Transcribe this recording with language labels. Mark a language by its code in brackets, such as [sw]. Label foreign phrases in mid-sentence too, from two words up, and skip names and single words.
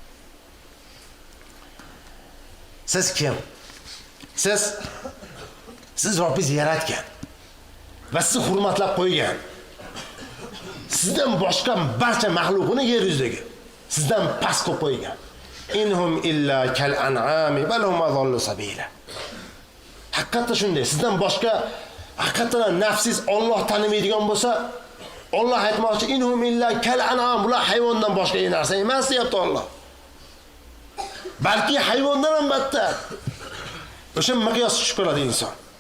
[uz] Siz kim? Siz Robbingiz yaratgan va sizni hurmatlab qo'ygan. Sizdan boshqa barcha maxluqini yer yuzidagi sizdan past qo'yib qo'ygan. [ar] إن هم إلا كالأنعام بل هم أضل سبيلا. [uz] Haqiqatda shunday. Sizdan boshqa haqiqatan nafsiz Alloh tanimaydigan bo'lsa, Alloh aytmoqchi, [ar] إن هم إلا كالأنعام, [uz] bular hayvondan boshqa narsa emas deyapti Alloh. Balki hayvondan ham battar. O'sha miqyos tushib qoladi inson.